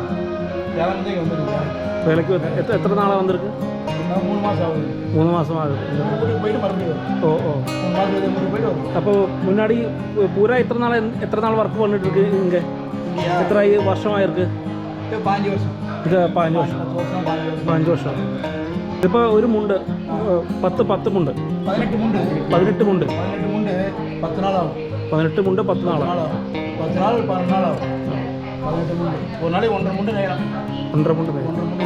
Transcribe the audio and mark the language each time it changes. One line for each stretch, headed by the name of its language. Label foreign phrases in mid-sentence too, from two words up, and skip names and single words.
Tamil: வேலைக்கு எத்தனை நாளாக வந்திருக்கு? 3 மாதம் ஆகுது. 3 மாதம் ஆகுது. போயிட்டு மறுபடியும் ஓ ஓ. போயிட்டு அப்போ முன்னாடி பூரா எத்தனை நாள் ஒர்க் பண்ணிட்டு இருக்கு இங்கே? எத்தனை வருஷமாக இருக்கு? 5 வருஷம்.
Malayalam: ഇത് 5 വർഷം. 5 വർഷം. ഇതിപ്പോൾ ഒരു മുണ്ട് 10 മുണ്ട്. 18 മുണ്ട്. 18 മുണ്ട്. 18 മുണ്ട് 10 നാളാവും. 18 മുണ്ട് 10 നാളാവും. 10 നാൾ 12 നാളാവും. 18 മുണ്ട്. ഒരു നാളെ 1.5 മുണ്ട് കഴിയണം. 1.5 മുണ്ട് കഴിയണം.